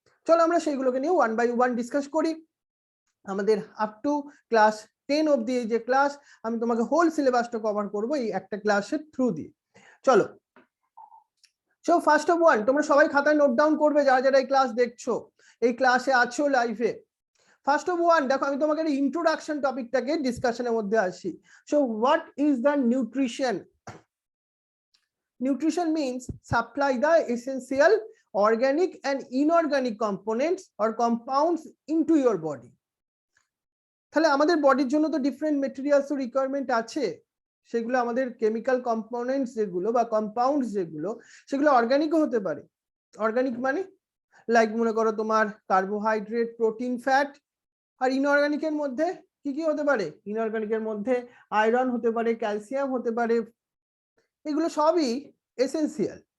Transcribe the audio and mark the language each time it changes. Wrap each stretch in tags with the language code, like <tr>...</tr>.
<bn>চলো আমরা সেইগুলোকে নিয়ে</bn> <en>one by one</en> <bn>ডিসকাস করি। আমাদের আপ টু ক্লাস 10 অবধি এই যে ক্লাস, আমি তোমাকে হোল সিলেবাসটা কভার করবো এই একটা ক্লাসের থ্রু দিয়ে। চলো,</bn> <en>so first of one,</en> <bn>তোমরা সবাই খাতায় নোট ডাউন করবে যারা যারা এই ক্লাস দেখছো, এই ক্লাসে আছো লাইভে।</bn> <en>first of one,</en> <bn>দেখো আমি তোমাকে ইন্ট্রোডাকশন টপিকটাকে ডিসকাশনের মধ্যে আসি।</bn> <en>So what is the nutrition? Nutrition means supply the essential organic and inorganic components or compounds into your body.</en> <bn>তাহলে আমাদের বডির জন্য তো ডিফারেন্ট মেটেরিয়ালস ও রিকোয়ারমেন্ট আছে, সেগুলো আমাদের কেমিক্যাল কম্পোনেন্টস যেগুলো বা কম্পাউন্ডস যেগুলো, সেগুলো অর্গানিকও হতে পারে। অর্গানিক মানে লাইক মনে করো তোমার কার্বোহাইড্রেট, প্রোটিন, ফ্যাট। আর ইনঅর্গানিকের মধ্যে কি কি হতে পারে? ইনঅর্গানিকের মধ্যে আয়রন হতে পারে, ক্যালসিয়াম হতে পারে, এগুলো সবই এসেনশিয়াল।</bn>